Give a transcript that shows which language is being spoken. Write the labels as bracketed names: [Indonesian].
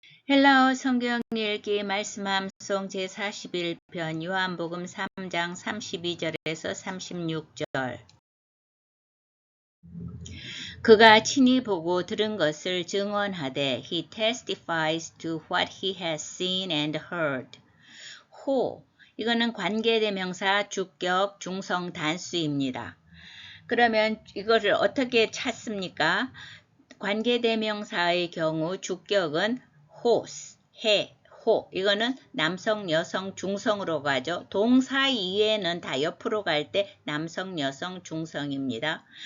[Korean] 헬라어 성경 읽기 말씀 암송 제41편 요한복음 3장 32절에서 36절. 그가 친히 보고 들은 것을 증언하되 [English] he testifies to what he has seen and heard. [Korean] 호, 이거는 관계대명사 주격 중성 단수입니다. 그러면 이거를 어떻게 찾습니까? 관계대명사의 경우 주격은 호스, 해, 호. 이거는 남성, 여성, 중성으로 가죠. 동사 이외에는 다 옆으로 갈 때 남성, 여성, 중성입니다.